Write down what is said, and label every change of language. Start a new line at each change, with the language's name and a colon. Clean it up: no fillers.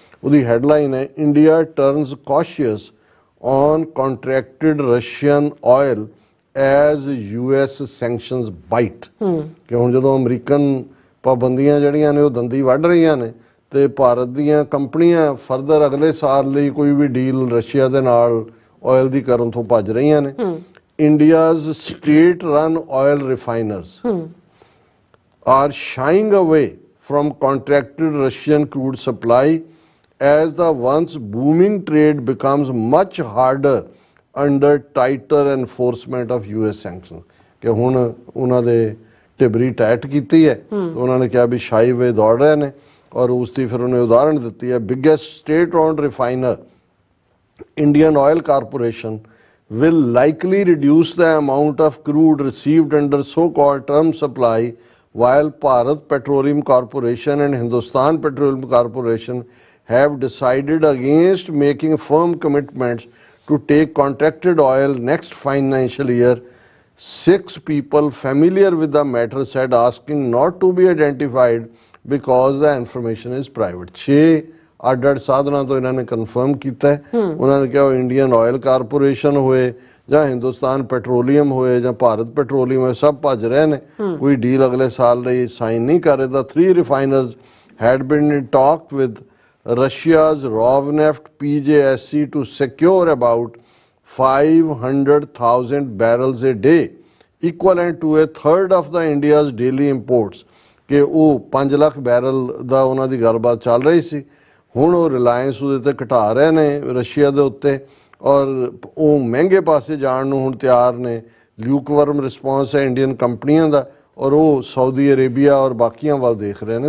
English: ਉਹਦੀ ਹੈਡਲਾਈਨ ਹੈ India turns cautious on contracted Russian oil as US sanctions bite.
Punjabi: ਕਿ ਹੁਣ ਜਦੋਂ ਅਮਰੀਕਨ ਪਾਬੰਦੀਆਂ ਜਿਹੜੀਆਂ ਨੇ ਉਹ ਦੰਦੀ ਵੱਢ ਰਹੀਆਂ ਨੇ ਤੇ ਭਾਰਤ ਦੀਆਂ ਕੰਪਨੀਆਂ ਫਰਦਰ ਅਗਲੇ ਸਾਲ ਲਈ ਕੋਈ ਵੀ ਡੀਲ ਰਸ਼ੀਆ ਦੇ ਨਾਲ ਆਇਲ ਦੀ ਕਰਨ ਤੋਂ ਭੱਜ ਰਹੀਆਂ ਨੇ।
English: India's state run oil refiners are shying away from contracted Russian crude supply as the once booming trade becomes much harder under tighter enforcement of US sanctions।
Punjabi: ਕਿ ਹੁਣ ਉਹਨਾਂ ਦੇ ਟਿਬਰੀ ਟਾਈਟ ਕੀਤੀ ਹੈ, ਉਹਨਾਂ ਨੇ ਕਿਹਾ ਵੀ ਸ਼ਾਈ ਵੇ ਦੌੜ ਰਹੇ ਨੇ। ਔਰ ਉਸ ਦੀ ਫਿਰ ਉਹਨੇ ਉਦਾਹਰਣ ਦਿੱਤੀ ਹੈ
English: Biggest state owned refiner Indian oil corporation will likely reduce the amount of crude received under so-called term supply, while Bharat Petroleum Corporation and Hindustan Petroleum Corporation have decided against making firm commitments to take contracted oil next financial year. 6 people familiar with the matter said asking not to be identified because the information is private।
Punjabi: 6 ਅੱਡ-ਅੱਡ ਸਾਧਨਾਂ ਤੋਂ ਇਹਨਾਂ ਨੇ confirm ਕੀਤਾ ਹੈ। ਉਹਨਾਂ ਨੇ ਕਿਹਾ ਉਹ ਇੰਡੀਅਨ ਆਇਲ ਕਾਰਪੋਰੇਸ਼ਨ ਹੋਏ ਜਾਂ ਹਿੰਦੁਸਤਾਨ ਪੈਟਰੋਲੀਅਮ ਹੋਏ ਜਾਂ ਭਾਰਤ ਪੈਟਰੋਲੀਅਮ ਹੋਏ, ਸਭ ਭੱਜ ਰਹੇ ਨੇ, ਕੋਈ ਡੀਲ ਅਗਲੇ ਸਾਲ ਲਈ ਸਾਈਨ ਨਹੀਂ ਕਰ ਰਹੇ।
English: The 3 refiners had been in talk with Russia's Rosneft PJSC to secure about 500,000 barrels a day, equivalent to a third of the India's daily imports।
Punjabi: ਕਿ ਉਹ 5 ਲੱਖ ਬੈਰਲ ਦਾ ਉਹਨਾਂ ਦੀ ਗੱਲਬਾਤ ਚੱਲ ਰਹੀ ਸੀ। ਹੁਣ ਉਹ ਰਿਲਾਇੰਸ ਉਹਦੇ ਤੇ ਘਟਾ ਰਹੇ ਨੇ ਰਸ਼ੀਆ ਦੇ ਉੱਤੇ, ਔਰ ਉਹ ਮਹਿੰਗੇ ਪਾਸੇ ਜਾਣ ਨੂੰ ਹੁਣ ਤਿਆਰ ਨੇ। ਲਿਊਕਵਰਮ ਰਿਸਪੌਂਸ ਹੈ ਇੰਡੀਅਨ ਕੰਪਨੀਆਂ ਦਾ, ਔਰ ਉਹ ਸਾਊਦੀ ਅਰੇਬੀਆ ਔਰ ਬਾਕੀਆਂ ਵੱਲ ਦੇਖ ਰਹੇ ਨੇ।